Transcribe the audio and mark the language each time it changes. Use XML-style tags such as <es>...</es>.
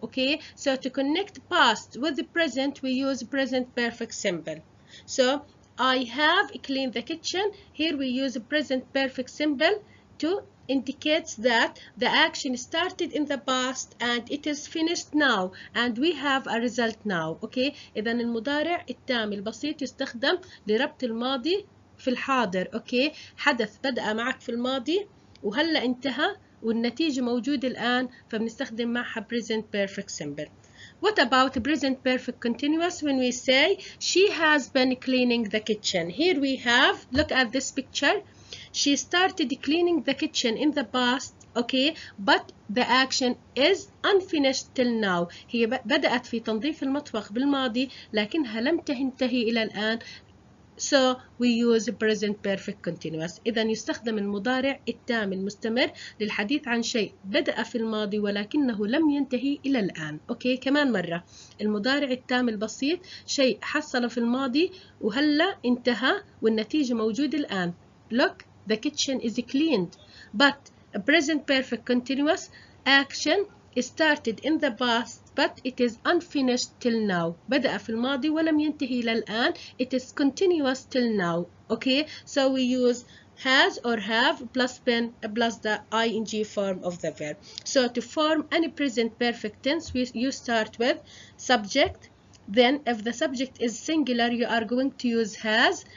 <en>Okay, so to connect past with the present, we use present perfect simple. So I have cleaned the kitchen. Here we use present perfect simple to indicates that the action started in the past and it is finished now and we have a result now.</en> <ar>Okay, إذا المضارع التام البسيط يستخدم لربط الماضي في الحاضر. اوكي، حدث بدأ معك في الماضي وهلا انتهى والنتيجة موجودة الآن فبنستخدم معها present perfect simple.</ar> <en>What about present perfect continuous when we say she has been cleaning the kitchen? Here we have, look at this picture. She started cleaning the kitchen in the past, okay, but the action is unfinished till now.</en> <ar>هي بدأت في تنظيف المطبخ بالماضي لكنها لم تنتهي إلى الآن.</ar> <en>So we use present perfect continuous.</en> <ar>إذا يستخدم المضارع التام المستمر للحديث عن شيء بدأ في الماضي ولكنه لم ينتهي إلى الآن. أوكي، كمان مرة المضارع التام البسيط شيء حصل في الماضي وهلا انتهى والنتيجة موجودة الآن.</ar> <en>Look, the kitchen is cleaned. But a present perfect continuous action started in the past but it is unfinished till now.</en> <ar>بدأ في الماضي ولم ينتهي إلى الآن.</ar> <en>It is continuous till now. Okay, so we use has or have plus been plus the ing form of the verb. So to form any present perfect tense, you start with subject. Then if the subject is singular, you are going to use has.</en>